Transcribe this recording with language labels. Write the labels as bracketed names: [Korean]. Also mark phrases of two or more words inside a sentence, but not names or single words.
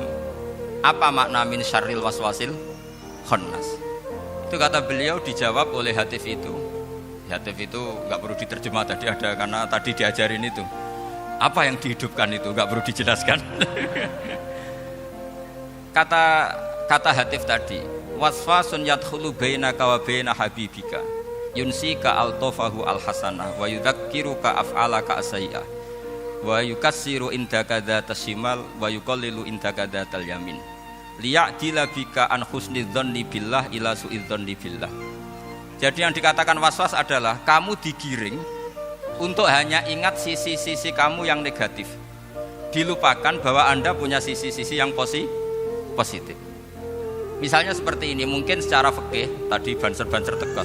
[Indonesian] Apa makna [Arabic] من شر الوسواس الخناس? [Indonesian] Itu kata beliau dijawab oleh hadis itu. Hadis itu nggak perlu diterjemah tadi ada karena tadi diajarin itu. Apa yang dihidupkan itu nggak perlu dijelaskan. kata hadis tadi, [Arabic] وسواس يدخل بينك وبين حبيبك. ينسيك ألطافه الحسنة ويذكرك أفعالك السيئة ويكثر عندك ذات الشمال ويقلل عندك ذات اليمين ليعدل بك عن حسن الظن بالله إلى سوء الظن بالله. [Indonesian] Jadi yang dikatakan waswas adalah kamu digiring untuk hanya ingat sisi-sisi kamu yang negatif, dilupakan bahwa Anda punya sisi-sisi yang positif. Misalnya seperti ini, mungkin secara fikih tadi banser-banser tegas.